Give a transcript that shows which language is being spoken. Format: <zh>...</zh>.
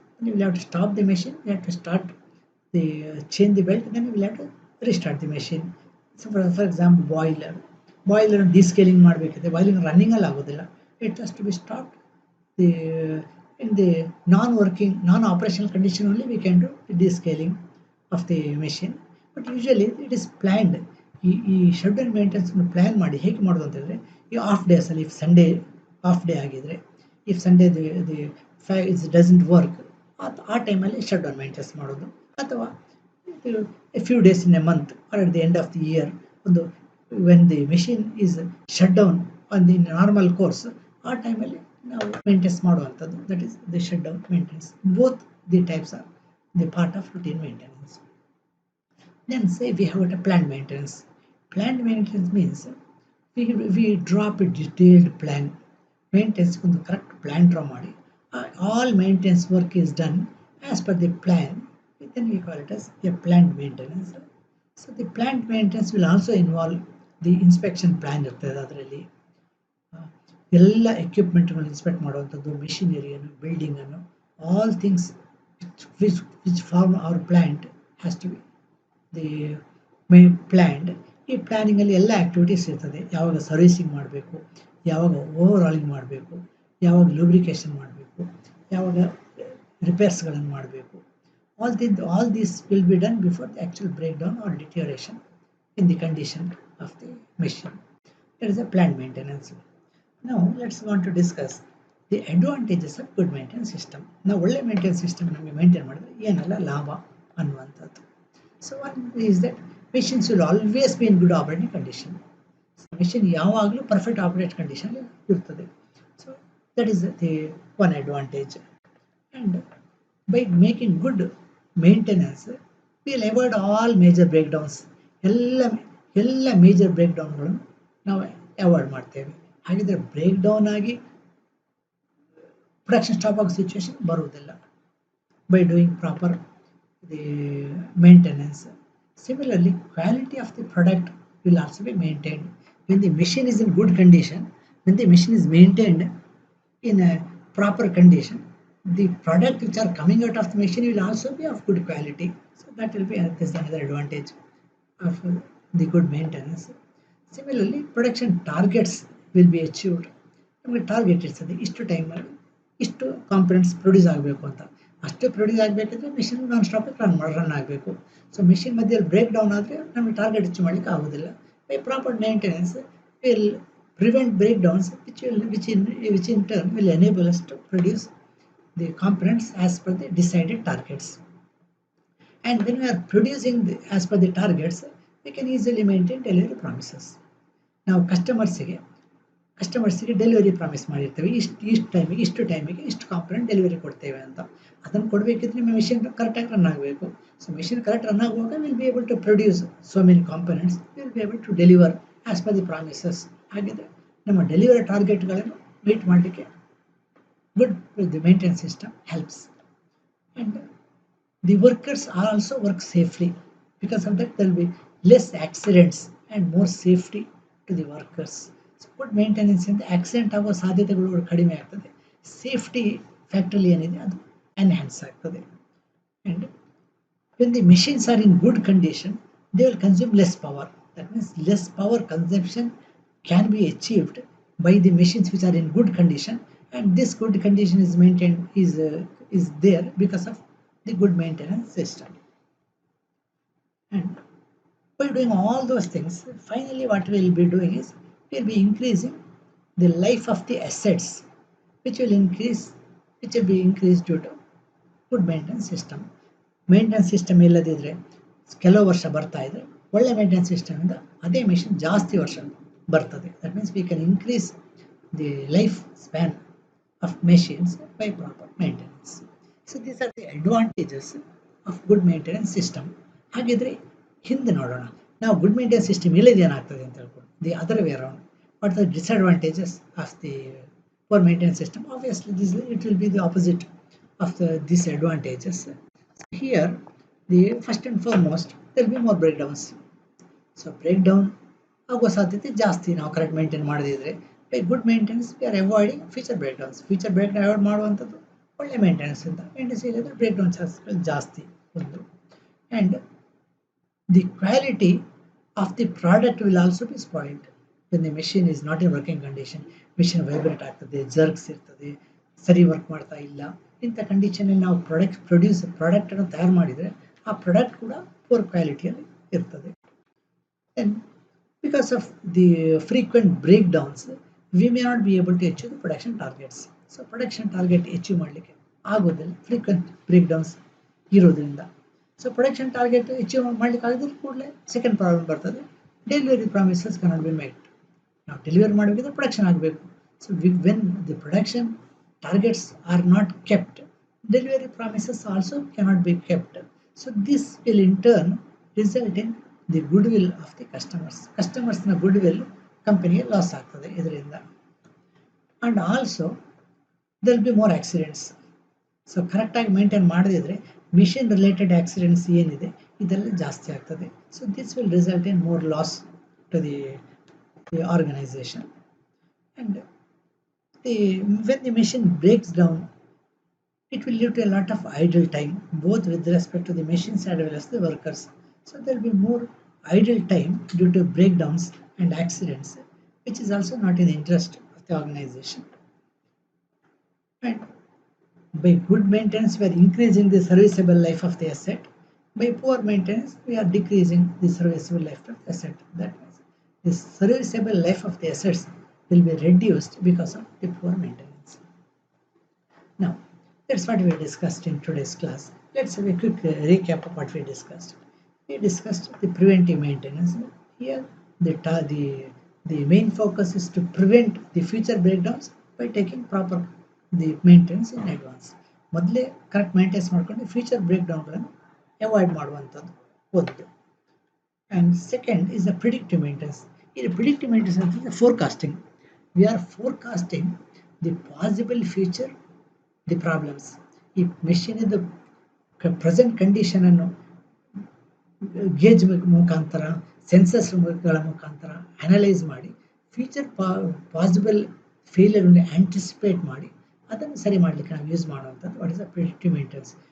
<kn>ನೀವು</kn> <en>Will have to stop the machine, you have to start the change the belt, then you will have to restart the machine. So for example,</en> <kn>boiler ಡಿಸ್ಕೇಲಿಂಗ್ ಮಾಡಬೇಕಿದೆ, boiling ರನ್ನಿಂಗಲ್ಲಿ ಆಗೋದಿಲ್ಲ.</kn> <en>It has to be stop the in the non-operational condition only we can do descaling of the machine. But usually it is planned.</en> <kn>ಈ shut down maintenance plan ಮಾಡಿ ಹೇಗೆ ಮಾಡೋದು ಅಂತಂದರೆ, ಈ of ಡೇಸಲ್ಲಿ, if Sunday of day ಆಗಿದ್ರೆ,</kn> <en>if Sunday is doesn't work,</en> <kn>ಆ ಟೈಮಲ್ಲಿ ಶಟ್ ಡೌನ್ ಮೇಂಟೆನೆನ್ಸ್ ಮಾಡೋದು. ಅಥವಾ</kn> <en>a few days in a month or at the end of the year,</en> <kn>ಒಂದು</kn> <en>when the machine is shut down on the normal course,</en> <kn>ಆ ಟೈಮಲ್ಲಿ ನಾವು maintenance ಮಾಡುವಂಥದ್ದು.</kn> <en>That is the shut down maintenance. Both the types are the part of routine maintenance. Then say we have a planned maintenance. Planned maintenance means we draw up a detailed plan. Maintenance</en> <kn>ಒಂದು correct plan draw ಮಾಡಿ,</kn> <en>all maintenance work is done as per the plan. Then we call it as a planned maintenance. So the planned maintenance will also involve the inspection plan</en> <kn>ಇರ್ತದೆ. ಅದರಲ್ಲಿ ಎಲ್ಲ ಎಕ್ವಿಪ್ಮೆಂಟ್ಗಳನ್ನು inspect ಮಾಡುವಂಥದ್ದು, ಮೆಷಿನರಿಯನ್ನು, ಬಿಲ್ಡಿಂಗನ್ನು,</kn> <en>All things which form our plant has to be the planned.</en> <kn>ಈ ಪ್ಲ್ಯಾನಿಂಗಲ್ಲಿ ಎಲ್ಲ activities ಇರ್ತದೆ. ಯಾವಾಗ servicing ಮಾಡಬೇಕು, ಯಾವಾಗ ಓವರ್ ಆಲಿಂಗ್ ಮಾಡಬೇಕು, ಯಾವಾಗ ಲೂಬ್ರಿಕೇಷನ್ ಮಾಡಬೇಕು, ಯಾವಾಗ ರಿಪೇರ್ಸ್ಗಳನ್ನು ಮಾಡಬೇಕು.</kn> <en>All this will be done before the actual breakdown or deterioration in the condition of the machine. That is a plan maintenance. Now let's want to discuss the advantages of good maintenance system.</en> <kn>ನಾವು ಒಳ್ಳೆ maintenance system ನಮಗೆ maintain ಮಾಡಿದ್ರೆ ಏನೆಲ್ಲ ಲಾಭ ಅನ್ನುವಂಥದ್ದು.</kn> <en>So one is that machines will always be in good operating condition.</en> <kn>Machine ಯಾವಾಗಲೂ perfect operate condition ಇರ್ತದೆ.</kn> <en>So that is the one advantage. And by making good maintenance will avoid all major breakdowns.</en> <kn>ಎಲ್ಲ major break ಡೌನ್ಗಳನ್ನು ನಾವು avoid ಮಾಡ್ತೇವೆ. ಹಾಗಿದ್ರೆ break down ಆಗಿ production stop ಆಗೋ situation ಬರುವುದಿಲ್ಲ</kn> <en>By doing proper the maintenance. Similarly, quality of the product will also be maintained. When the machine is in good condition, when the machine is maintained in a proper condition, the product which are coming out of the machine will also be of good quality. So that will be another advantage of the good maintenance. Similarly, production targets will be achieved.</en> <kn>ನಮಗೆ target ಇರ್ತದೆ, ಇಷ್ಟು ಟೈಮಲ್ಲಿ ಇಷ್ಟು components produce ಆಗಬೇಕು ಅಂತ. ಅಷ್ಟು produce ಆಗಬೇಕಿದ್ರೆ machine non stop run ಆಗಬೇಕು. So machine ಮಧ್ಯದಲ್ಲಿ ಬ್ರೇಕ್ ಡೌನ್ ಆದರೆ ನಮಗೆ ಟಾರ್ಗೆಟ್ ಅಚೀವ್ ಮಾಡಲಿಕ್ಕೆ ಆಗೋದಿಲ್ಲ.</kn> <en>By proper maintenance will prevent breakdowns which in turn will enable us to produce the components as per the decided targets. And when we are producing as per the targets we can easily maintain delivery promises.</en> <kn>ನಾವು ಕಸ್ಟಮರ್ಸ್ಗೆ delivery promise ಮಾಡಿರ್ತೇವೆ, ಇಷ್ಟು ಟೈಮಿಗೆ ಇಷ್ಟು component delivery ಕೊಡ್ತೇವೆ ಅಂತ. ಅದನ್ನು ಕೊಡಬೇಕಿದ್ರೆ ನಿಮ್ಮ machine ಕರೆಕ್ಟಾಗಿ ರನ್ ಆಗಬೇಕು. ಸೊ ಮಿಷಿನ್ ಕರೆಕ್ಟ್ ರನ್ ಆಗುವಾಗ</kn> <en>Will be able to produce so many components, will be able to deliver as per the promises.</en> <kn>ಹಾಗಿದ್ರೆ ನಮ್ಮ ಡೆಲಿವರಿ ಟಾರ್ಗೆಟ್ಗಳನ್ನು ಮೀಟ್ ಮಾಡಲಿಕ್ಕೆ</kn> <en>good the maintenance system helps. And the workers are also work safely. Because of that, there will be less accidents and more safety to the workers. So good maintenance in the accident</en> <kn>ಆಗೋ ಸಾಧ್ಯತೆಗಳು ಕಡಿಮೆ ಆಗ್ತದೆ. Safety factory ಏನಿದೆ ಅದು enhance ಆಗ್ತದೆ.</kn> <en>And when the machines are in good condition, they will consume less power. That means less power consumption can be achieved by the machines which are in good condition, and this good condition is maintained is there because of the good maintenance system. And by doing all those things, finally what we will be doing is we will be increasing the life of the assets, which will be increased due to good maintenance system.</en> <kn>Maintenance system ಇಲ್ಲದಿದ್ದರೆ ಕೆಲವು ವರ್ಷ ಬರ್ತಾ ಇದ್ರೆ ಒಳ್ಳೆ maintenance ಸಿಸ್ಟಮಿಂದ ಅದೇ machine ಜಾಸ್ತಿ ವರ್ಷ ಬರ್ತದೆ.</kn> <en>That means we can increase the life span of machines by proper maintenance. So these are the advantages of good maintenance system.</en> <kn>ಹಾಗಿದ್ರೆ ಹಿಂದೆ ನೋಡೋಣ, ನಾವು ಗುಡ್ ಮೇಂಟೆನೆನ್ಸ್ ಸಿಸ್ಟಮ್ ಇಲ್ಲದೆ ಏನಾಗ್ತದೆ ಅಂತ ಹೇಳ್ಕೊಂಡು.</kn> <en>The other way around, what are the disadvantages of the poor maintenance system? Obviously it will be the opposite of the disadvantages. Here, the first and foremost, there will be more breakdowns.</en> <kn>So breakdown ಆಗೋ ಸಾಧ್ಯತೆ ಜಾಸ್ತಿ ನಾವು correct maintain ಮಾಡದಿದ್ರೆ.</kn> <en>By good maintenance we are avoiding future breakdowns.</en> <kn>Future breakdown avoid ಮಾಡುವಂಥದ್ದು ಒಳ್ಳೆ maintenance ಇಂದ. Maintenance ಇಲ್ಲದ್ರೆ breakdown ಚಾನ್ಸ್ಗಳು ಜಾಸ್ತಿ ಒಂದು.</kn> <en>And the quality of the product will also be spoiled when the machine is not in working condition.</en> <kn>Machine vibrate ಆಗ್ತದೆ, jerks ಇರ್ತದೆ, ಸರಿ work ಮಾಡ್ತಾ ಇಲ್ಲ. ಇಂಥ ಕಂಡೀಷನಲ್ಲಿ ನಾವು ಪ್ರಾಡಕ್ಟನ್ನು ತಯಾರು ಮಾಡಿದರೆ ಆ ಪ್ರಾಡಕ್ಟ್ ಕೂಡ ಪೂರ್ ಕ್ವಾಲಿಟಿಯಲ್ಲಿ ಇರ್ತದೆ.</kn> <en>Then because of the frequent breakdowns we may not be able to achieve the production targets.</en> <kn>So production target achieve ಮಾಡಲಿಕ್ಕೆ ಆಗೋದಿಲ್ಲ ಫ್ರೀಕ್ವೆಂಟ್ ಬ್ರೇಕ್ ಡೌನ್ಸ್ ಇರೋದ್ರಿಂದ. ಸೊ ಪ್ರೊಡಕ್ಷನ್ ಟಾರ್ಗೆಟ್ ಅಚೀವ್ ಮಾಡಲಿಕ್ಕೆ ಆಗಿದ್ರೆ ಕೂಡಲೇ ಸೆಕೆಂಡ್ ಪ್ರಾಬ್ಲಮ್ ಬರ್ತದೆ,</kn> <en>Delivery promises cannot be made.</en> <kn>ನಾವು delivery ಮಾಡಬೇಕಿದ್ರೆ production ಆಗಬೇಕು.</kn> <en>So when the production targets are not kept, delivery promises also cannot be kept. So this will in turn result in the goodwill of the customers na goodwill company loss</en> <kn>ಆಗ್ತದೆ ಇದರಿಂದ.</kn> <en>and also there will be more accidents.</en> <kn>So ಕರೆಕ್ಟಾಗಿ maintain ಮಾಡದಿದ್ರೆ machine related accidents ಏನಿದೆ ಇದೆಲ್ಲ ಜಾಸ್ತಿ ಆಗ್ತದೆ.</kn> <en>So this will result in more loss to the organisation. and when the machine breaks down, it will lead to a lot of idle time, both with respect to the machines as well as the workers. So there will be more idle time due to breakdowns and accidents, which is also not in the interest of the organization. And by good maintenance, we are increasing the serviceable life of the asset. By poor maintenance, we are decreasing the serviceable life of the asset. That means the serviceable life of the assets will be reduced because of the poor maintenance. Now, that's what we discussed in today's class. Let's have a quick recap of what we discussed. We discussed the preventive maintenance. Here, the main focus is to prevent the future breakdowns by taking proper the maintenance in advance.</en> <kn>ಮೊದಲೇ correct maintenance ಮಾಡ್ಕೊಂಡು future ಬ್ರೇಕ್ಡೌನ್ಗಳನ್ನು avoid ಮಾಡುವಂಥದ್ದು ಒಂದು.</kn> <en>And second is the predictive maintenance.</en> <kn>ಇದು predictive maintenance ಅಂತಂದರೆ forecasting.</kn> <en>We are forecasting the possible future, the problems.</en> <kn>ಈ machine ಇದು present condition ಅನ್ನು gauge ಮುಖಾಂತರ, ಸೆನ್ಸಸ್ಗಳ ಮುಖಾಂತರ ಅನಲೈಸ್ ಮಾಡಿ ಫ್ಯೂಚರ್ ಪಾಸಿಬಲ್ ಫೇಲಿಯರ್ ಅನ್ನು ಆಂಟಿಸಿಪೇಟ್ ಮಾಡಿ ಅದನ್ನು ಸರಿ ಮಾಡಲಿಕ್ಕೆ ನಾವು ಯೂಸ್ ಮಾಡುವಂಥದ್ದು</kn> <en>What is the predictive maintenance.</en>